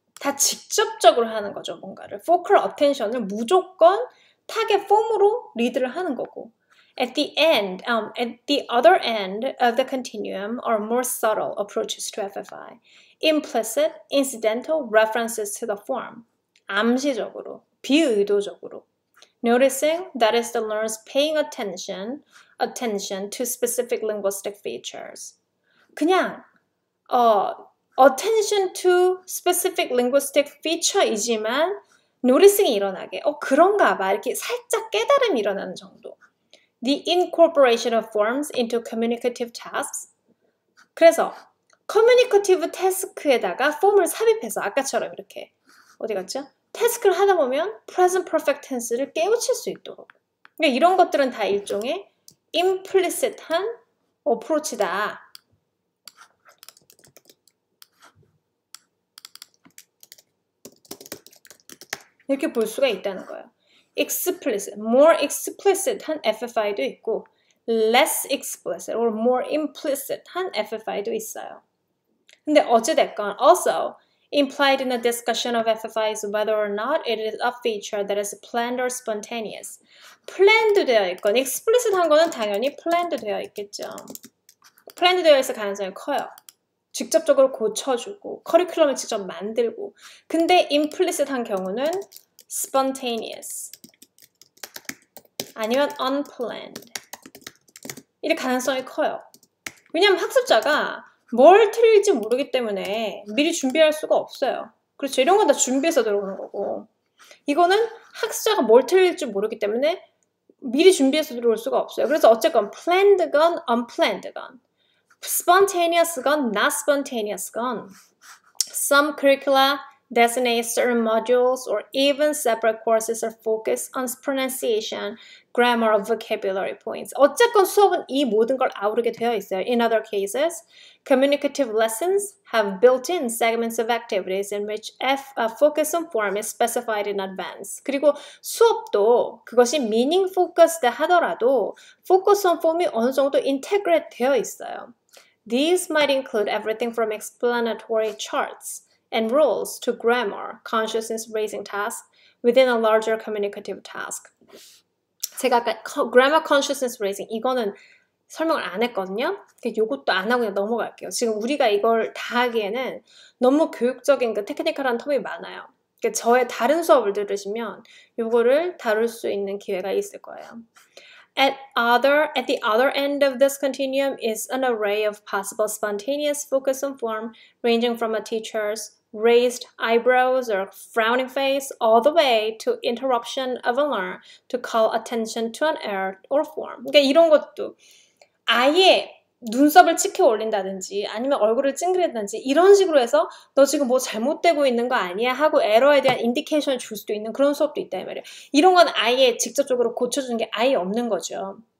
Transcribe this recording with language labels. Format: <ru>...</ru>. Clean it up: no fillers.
<ko>다 직접적으로 하는 거죠, 뭔가를. focal attention을 무조건 타겟 폼으로 리드를 하는 거고.</ko> <en>At the other end of the continuum are more subtle approaches to FFI. Implicit, incidental references to the form.</en> <ko>암시적으로, 비의도적으로.</ko> <en>Noticing that is the learners paying attention to specific linguistic features.</en> <ko>그냥</ko> <en>attention to specific linguistic feature</en> <ko>이지만 noticing이 일어나게 그런가 봐 이렇게 살짝 깨달음이 일어나는 정도.</ko> <en>The incorporation of forms into communicative tasks.</en> <ko>그래서 communicative task에다가 폼을 삽입해서 아까처럼 이렇게 어디 갔죠? 태스크를 하다 보면 present perfect tense를 깨우칠 수 있도록. 그러니까 이런 것들은 다 일종의 implicit한 어프로치다. 이렇게 볼 수가 있다는 거예요. explicit, more explicit한 FFI도 있고 less explicit or more implicit 한 FFI도 있어요. 근데 어찌됐건</ko> <en>also implied in a discussion of FFI is whether or not it is a feature that is planned or spontaneous.</en> <ko>planned 되어 있건 explicit 한 거는 당연히 planned 되어 있겠죠. planned 되어 있을 가능성이 커요. 직접적으로 고쳐주고 커리큘럼을 직접 만들고 근데 implicit 한 경우는 spontaneous 아니면 unplanned 이럴 가능성이 커요. 왜냐하면 학습자가 뭘 틀릴지 모르기 때문에 미리 준비할 수가 없어요. 그렇죠. 이런 건 다 준비해서 들어오는 거고 이거는 학습자가 뭘 틀릴지 모르기 때문에 미리 준비해서 들어올 수가 없어요. 그래서 어쨌건</ko> <en>planned건 unplanned건 spontaneous건 not spontaneous건 some curricula designate certain modules or even separate courses are focused on pronunciation, grammar, or vocabulary points.</en> <ko>어쨌건 수업은 이 모든 걸 아우르게 되어 있어요.</ko> <en>In other cases, communicative lessons have built-in segments of activities in which focus on form is specified in advance.</en> <ko>그리고 수업도 그것이 meaning focused 하더라도 focus on form이 어느 정도 integrate 되어 있어요.</ko> <en>These might include everything from explanatory charts and rules to grammar, consciousness raising tasks within a larger communicative task.</en> <ko>제가 아까 grammar consciousness raising 이거는 설명을 안 했거든요. 이것도 안 하고 그냥 넘어갈게요. 지금 우리가 이걸 다 하기에는 너무 교육적인 그 테크니컬한 텀이 많아요. 저의 다른 수업을 들으시면 이거를 다룰 수 있는 기회가 있을 거예요.</ko> <en>At the other end of this continuum is an array of possible spontaneous focus on form, ranging from a teacher's raised eyebrows or frowning face all the way to interruption of a learner to call attention to an error or form.</en> <ko>그러니까 이런 것도 아예 눈썹을 치켜 올린다든지 아니면 얼굴을 찡그린다든지 이런 식으로 해서 너 지금 뭐 잘못되고 있는 거 아니야? 하고 에러에 대한 인디케이션을 줄 수도 있는 그런 수업도 있다 이 말이에요. 이런 건 아예 직접적으로 고쳐주는 게 아예 없는 거죠.</ko>